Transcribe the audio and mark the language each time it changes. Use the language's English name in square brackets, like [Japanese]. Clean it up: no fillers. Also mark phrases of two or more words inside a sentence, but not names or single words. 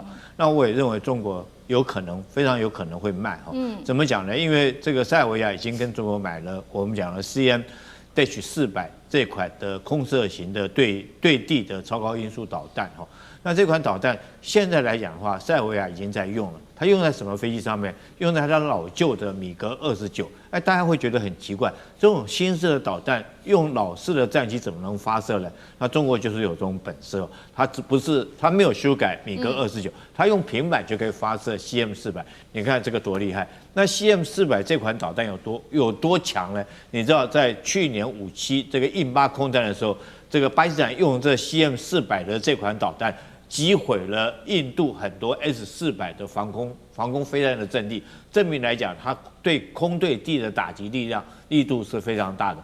[Chinese] 那我也認為中國有可能，非常有可能會賣哈。怎麼講呢？因為這個塞爾維亞已經跟中國買了我們講的 CM-400這款的空射型的對地的超高音速導彈哈。那這款導彈現在來講的話，塞爾維亞已經在用了。它用在什麼飛機上面？用在它老舊的米格29。大家會覺得很奇怪，這種新式的導彈用老式的戰機怎麼能發射呢？那中國就是有這種本事，它沒有修改米格29，它用平板就可以發射 CM400。你看這個多厲害！那 CM400這款導彈有多強呢？你知道在去年5·7這個印巴空戰的時候，這個巴基斯坦用這 CM400的這款導彈擊毀了印度很多 S-400的防空飛彈的陣地，證明來講，它對空對地的打擊力度是非常大的。